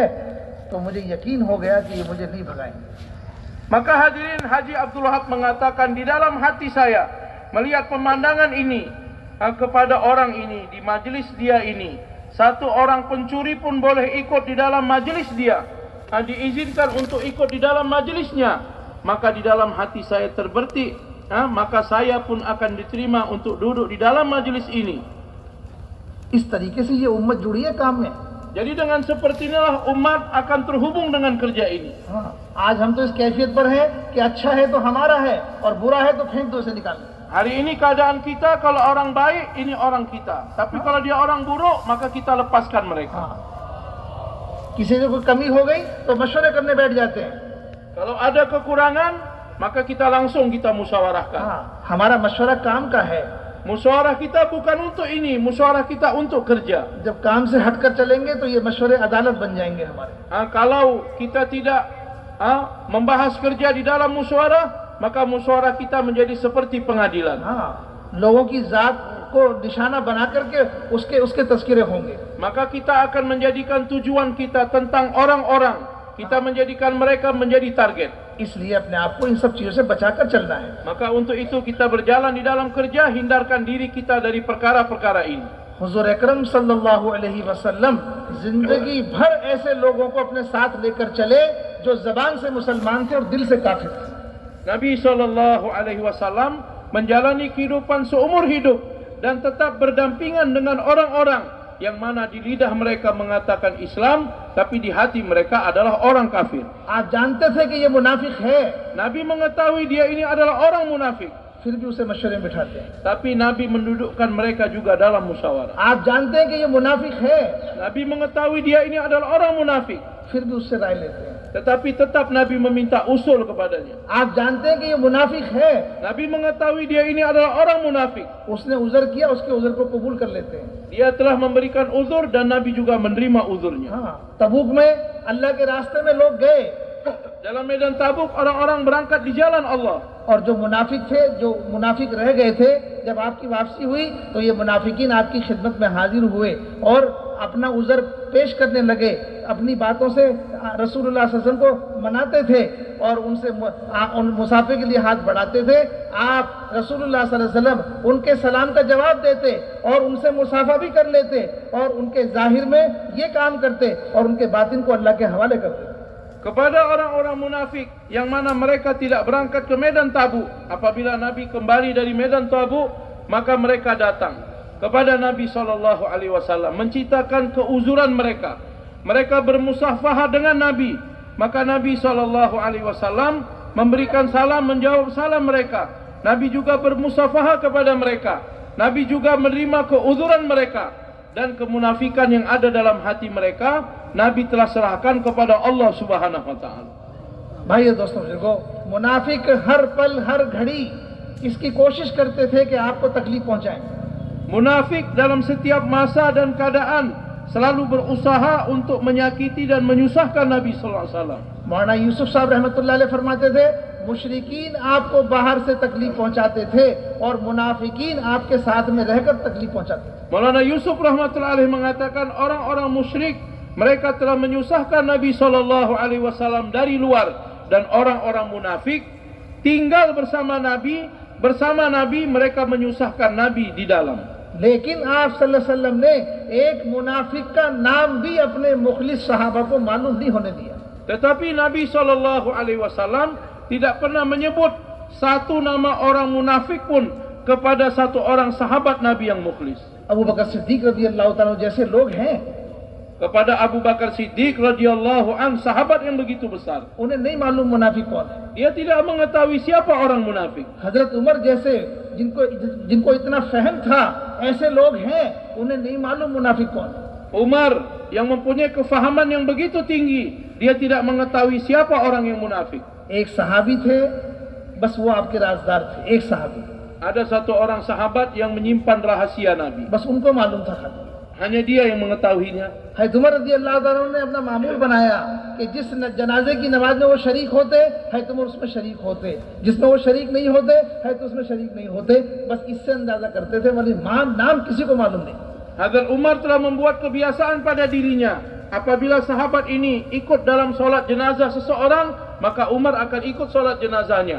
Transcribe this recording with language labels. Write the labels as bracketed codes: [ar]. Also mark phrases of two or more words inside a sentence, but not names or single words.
[hi] तो मुझे यकीन हो गया कि ये मुझे नहीं भगाएंगे. [id] Maka hadirin, Haji Abdul Wahab mengatakan, di dalam hati saya melihat pemandangan ini, kepada orang ini, di majelis dia ini, satu orang pencuri pun boleh ikut di dalam majelis dia, diizinkan untuk ikut di dalam majelisnya, maka di dalam hati saya terbertik, maka saya pun akan diterima untuk duduk di dalam majelis ini. [hi] इस तरीके से ये उम्मत जुड़ी है काम में. [id] Jadi dengan seperti inilah umat akan terhubung dengan kerja ini. [hi] हाँ, आज हम तो इस कैफियत पर है कि अच्छा है तो हमारा है और बुरा है तो फेंक दो, इसे निकाल. [id] Hari ini keadaan kita, kalau orang baik, ini orang kita. Tapi kalau dia orang buruk, maka kita lepaskan mereka. [hi] हाँ, किसी से कोई कमी हो गई तो मशवरे करने बैठ जाते हैं. [id] Kalau ada kekurangan, maka kita langsung kita musyawarahkan. [hi] हाँ, हमारा मशवरा काम का है. [id] Musyawarah kita bukan untuk ini, musyawarah kita untuk kerja. [hi] जब काम से हटकर चलेंगे तो ये मशवरे अदालत बन जाएंगे हमारे. [id] Kalau kita tidak membahas kerja di dalam musyawarah, maka musyawarah kita menjadi seperti pengadilan. [hi] हाँ, लोगों की जात को निशाना बना करके उसके तस्करे होंगे. [id] Maka kita akan menjadikan tujuan kita tentang orang-orang. Kita menjadikan mereka menjadi target. [hi] इसलिए अपने आप को इन सब चीजों से बचाकर चलना है. [id] Maka untuk itu kita berjalan di dalam kerja, hindarkan diri kita dari perkara-perkara ini. [hi] हुजूर अकरम [ar] صلى الله عليه وسلم [hi] जिंदगी भर ऐसे लोगों को अपने साथ लेकर चले जो जबान से मुसलमान थे और दिल से काफिर थे. [id] Nabi SAW menjalani kehidupan seumur hidup dan tetap berdampingan dengan orang-orang yang mana di lidah mereka mengatakan Islam, tapi di hati mereka adalah orang kafir. [hi] आप जानते थे कि ये मुनाफिक है, [id] Nabi mengetahui dia ini adalah orang munafik, [hi] फिर भी उसे मशवरे में बिठाते हैं. [id] tapi Nabi mendudukkan mereka juga dalam musyawarah. [hi] आप जानते हैं कि ये मुनाफिक है, [id] Nabi mengetahui dia ini adalah orang munafik, [hi] फिर भी उससे राय लेते हैं. [id] tetapi tetap Nabi meminta usul kepadanya. [hi] आप जानते हैं कि ये मुनाफिक है, [id] Nabi mengetahui dia ini adalah orang munafik. [hi] उसने उज़र किया, उसके उज़र को कबूल कर लेते हैं। [id] Dia telah memberikan uzur dan Nabi juga menerima uzurnya. [hi] हाँ, तबूक में अल्लाह के रास्ते में लोग गए, [id] Dalam medan Tabuk orang-orang berangkat di jalan Allah. [hi] और जो मुनाफिक थे, जो मुनाफिक रह गए थे, जब आपकी वापसी हुई तो ये मुनाफिकीन आपकी खिदमत में हाजिर हुए और अपना उज़र पेश करने लगे, अपनी बातों से [ar] رسول الله صلى الله عليه وسلم [hi] को मनाते थे और उनसे उन मुसाफिर के लिए हाथ बढ़ाते थे। आप [ar] رسول الله صلى الله عليه وسلم [hi] उनके सलाम का जवाब देते और उनसे मुसाफा भी कर लेते और उनके जाहिर में ये काम करते और उनके बातिन को अल्लाह के हवाले करते। [id] Kepada orang-orang munafik yang mana mereka tidak berangkat ke medan Tabuk, apabila Nabi kembali dari medan Tabuk, maka mereka datang kepada Nabi SAW menceritakan keuzuran mereka. Mereka bermusafahah dengan Nabi, maka Nabi SAW memberikan salam, menjawab salam mereka. Nabi juga bermusafahah kepada mereka. Nabi juga menerima keuzuran mereka dan kemunafikan yang ada dalam hati mereka Nabi telah serahkan kepada Allah [ar] سبحانه وتعالى. [hi] भाइयों दोस्तों बुजुर्गों, मुनाफिक हर पल हर घड़ी इसकी कोशिश करते थे कि आपको तकलीफ पहुंचाएं। [id] Munafik dalam setiap masa dan keadaan selalu berusaha untuk menyakiti dan menyusahkan Nabi [ar] صلى الله عليه وسلم. [hi] मौलाना यूसुफ साहब [ar] رحمة الله عليه [hi] फरमाते थे, मुशरिकीन आपको बाहर से तकलीफ पहुंचाते थे और मुनाफिकीन आपके साथ में रहकर तकलीफ पहुंचाते थे। [id] Maulana Yusuf [ar] رحمة الله عليه [id] mengatakan orang-orang musyrik mereka telah menyusahkan Nabi [ar] صلى الله عليه وسلم [id] dari luar dan orang-orang munafik tinggal bersama Nabi mereka menyusahkan Nabi di dalam. [hi] लेकिन आप [ar] صلى الله عليه وسلم [hi] ने एक मुनाफिक का नाम भी अपने मुखलिस सहाबा को मालूम नहीं होने दिया। [id] Tetapi Nabi [ar] صلى الله عليه وسلم [id] tidak pernah menyebut satu nama orang munafik pun kepada satu orang sahabat Nabi yang mukhlis. [hi] अबू बकर सिद्दीक [ar] رضي الله تعالى [hi] जैसे लोग हैं, [id] Kepada Abu Bakar Siddiq [ar] رضي الله عن, [id] sahabat yang begitu besar, [hi] उन्हें नहीं मालूम मुनाफिक कौन है। [id] dia tidak mengetahui siapa orang munafik. [hi] हजरत उमर जैसे जिनको इतना फहम था, ऐसे लोग हैं, उन्हें नहीं मालूम मुनाफिक कौन है। [id] Umar yang mempunyai kefahaman yang begitu tinggi, dia tidak mengetahui siapa orang yang munafik. [hi] एक सहाबी थे, बस वो आपके राजदार थे। एक सहाबी, [id] Ada satu orang sahabat yang menyimpan rahasia Nabi. [hi] बस उनको मालूम था खाली। [id] Hanya dia yang mengetahuinya. [hi] हज़रत उमर [ar] رضي الله تعالى [hi] ने अपना मामूल बनाया कि जिस जनाजे की नमाज में वो शरीक होते, हज़रत उमर उसमें शरीक होते, जिसमें वो शरीक नहीं होते, हज़रत उसमें शरीक नहीं होते। बस इससे अंदाजा करते थे, वली नाम किसी को मालूम नहीं। [id] Hazrat Umar telah membuat kebiasaan pada dirinya, apabila sahabat ini ikut dalam solat jenazah seseorang, maka Umar akan ikut solat jenazahnya.